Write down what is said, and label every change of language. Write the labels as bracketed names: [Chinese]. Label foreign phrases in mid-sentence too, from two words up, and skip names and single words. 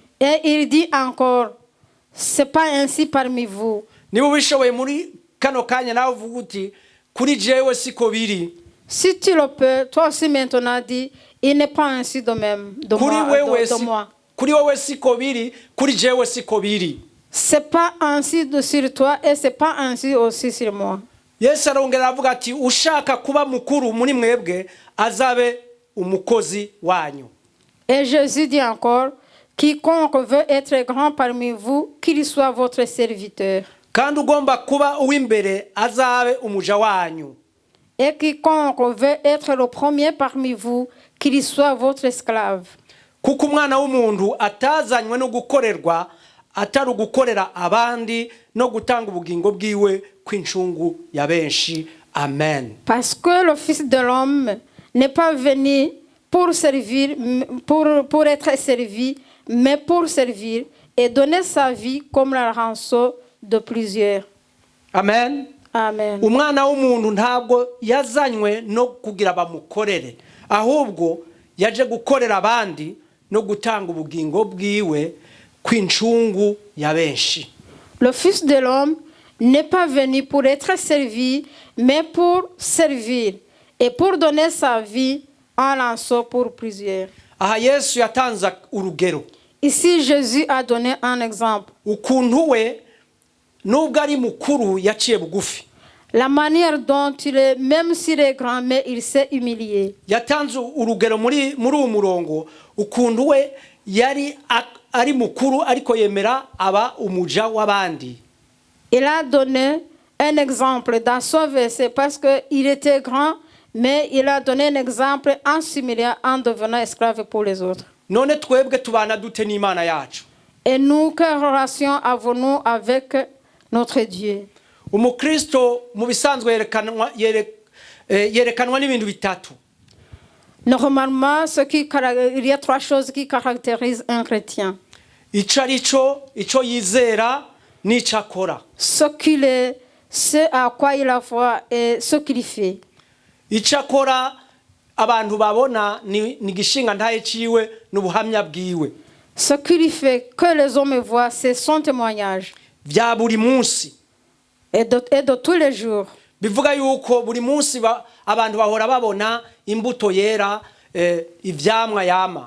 [French] Et il dit encore, c'est pas ainsi parmi vous. [Rundi] Niba ubishoboye muri kano kanya nawe uvuga uti kuri jewe siko biri. [French] Si tu le peux, toi aussi maintenant dis, il n'est pas ainsi de même de moi. [Rundi] Kuri wewe siko biri, kuri jewe siko biri. [French] C'est pas ainsi sur toi et c'est pas ainsi aussi sur moi. [Rundi] Yesu arongera avuga ati ushaka kuba mukuru muri mwebwe azabe umukozi wanyu. [French] Et Jésus dit encore, quiconque veut être grand parmi vous, qu'il soit votre serviteur. [Rundi] Kandi ugomba kuba uw'imbere azabe umuja wanyu. [French] Et quiconque veut être le premier parmi vous, qu'il soit votre esclave. [Rundi] Kuko umwana w'umuntu atazanywe no gukorerwa atari gukorera abandi no gutanga ubugingo bwiwe kw'incungu ya benshi. Amen. [French] Parce que le Fils de l'homme n'est pas venu pour servir, pour être servi, mais pour servir et donner sa vie comme la rançon de plusieurs. Amen. Amen. [Rundi] Umwana w'umuntu ntabwo yazanywe no kugira bamukorere, ahubwo yaje gukorera abandi no gutanga ubugingo bwiwe kw'incungu ya benshi. [French] Le Fils de l'homme n'est pas venu pour être servi, mais pour servir et pour donner sa vie en rançon pour plusieurs. [Rundi] Aha Yesu yatanze urugero. [French] Ici Jésus a donné un exemple. [Rundi] Ukuntu we nubwo ari mukuru yaciye bugufi. [French] La manière dont il est, même s'il est grand, mais il s'est humilié. [Rundi] Yatanze urugero muri umurongo ukuntu we yari ari mukuru ariko yemera aba umuja w'abandi. [French] Il a donné un exemple dans son verset parce qu'il était grand, mais il a donné un exemple en s'humiliant, en devenant esclave pour les autres. [Rundi] None twebwe tubana dute n'Imana yacu? [French] Et nous, quelle relation avons-nous avec notre Dieu? [Rundi] Umukristo mu bisanzwe yerekanwa n'ibintu bitatu. [French] Normalement, il y a trois choses qui caractérisent un chrétien. [Rundi] Ico yizera n'ico akora. [French] Ce qu'il est, ce à quoi il a foi et ce qu'il fait. [Rundi] Ico akora abantu babona ni gishinga ntaye ciwe n'ubuhamya bwiwe. [French] Ce qu'il fait, que les hommes voient, c'est son témoignage. [Rundi] Vya buri munsi. [French] Et de tous les jours. [Rundi] Bivuga yuko buri munsi abantu bahora babona imbuto yera ivyamwa yama.